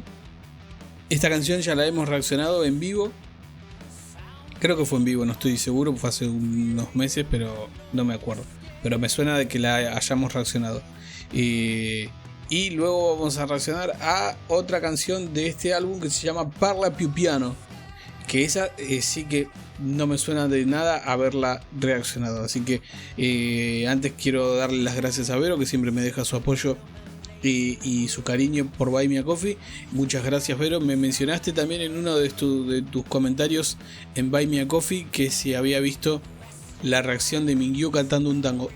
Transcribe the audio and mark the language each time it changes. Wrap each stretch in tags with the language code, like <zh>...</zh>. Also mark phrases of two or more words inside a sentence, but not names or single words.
<es>Esta canción ya la hemos reaccionado en vivo. Creo que fue en vivo, no estoy seguro, fue hace unos meses, pero no me acuerdo. Pero me suena de que la hayamos reaccionado. Y luego vamos a reaccionar a otra canción de este álbum que se llama Parla più piano, que esa sí que no me suena de nada haberla reaccionado. Así que antes quiero darle las gracias a Vero, que siempre me deja su apoyo y su cariño por Buy Me a Coffee. Muchas gracias, Vero. Me mencionaste también en uno de tus comentarios en Buy Me a Coffee que si había visto la reacción de Mingyu cantando un tango.</es>